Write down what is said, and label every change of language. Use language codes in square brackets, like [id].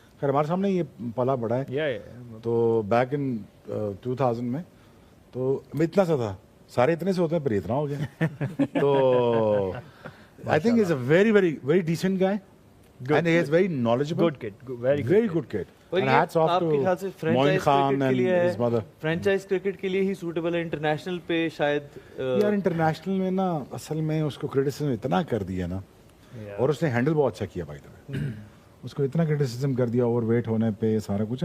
[ur] خیر ہمارے سامنے یہ پلا بڑا ہے, تو بیک ان 2000 میں تو میں اتنا سا تھا, سارے اتنے سے ہوتے ہیں, پر اتنا ہو گیا. [en] تو I think is a very very very decent guy and he is very knowledgeable. Good kid, very good kid. [ur] اور [en] hats off to Moin Khan and his mother. [ur] Franchise cricket کے لیے ہی سوٹیبل ہے, انٹرنیشنل پہ شاید. یار international میں نا اصل میں اس کو کرٹیسزم اتنا کر دیا نا, اور اس نے ہینڈل بہت اچھا کیا بھائی. اس کو اتنا کرٹیسزم کر دیا اوور ویٹ ہونے پہ سارا کچھ.